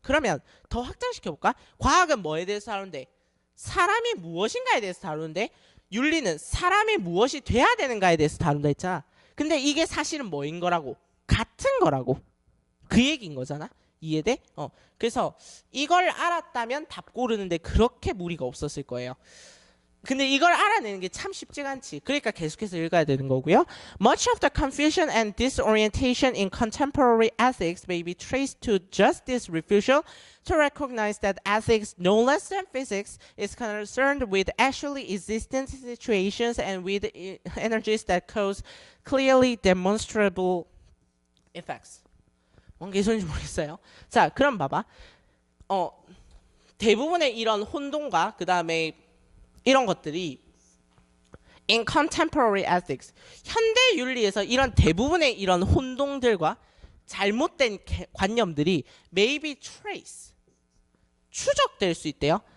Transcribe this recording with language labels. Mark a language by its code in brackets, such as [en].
[ko] 그러면 더 확장시켜 볼까? 과학은 뭐에 대해서 다루는데 사람이 무엇인가에 대해서 다루는데 윤리는 사람이 무엇이 돼야 되는가에 대해서 다룬다 했잖아. 근데 이게 사실은 뭐인 거라고? 같은 거라고. 그 얘기인 거잖아. 이해돼? 그래서 이걸 알았다면 답 고르는데 그렇게 무리가 없었을 거예요. 근데 이걸 알아내는 게 참 쉽지가 않지. 그러니까 계속해서 읽어야 되는 거고요. [en] Much of the confusion and disorientation in contemporary ethics may be traced to just this refusal to recognize that ethics, no less than physics, is concerned with actually existing situations and with energies that cause clearly demonstrable effects. [ko] 뭔 개소리인지 모르겠어요. 자, 그럼 봐봐. 대부분의 이런 혼동과 그 다음에 이런 것들이 [en] in contemporary ethics, [ko] 현대 윤리에서 이런 대부분의 이런 혼동들과 잘못된 관념들이 [en] may be traced, [ko] 추적될 수 있대요.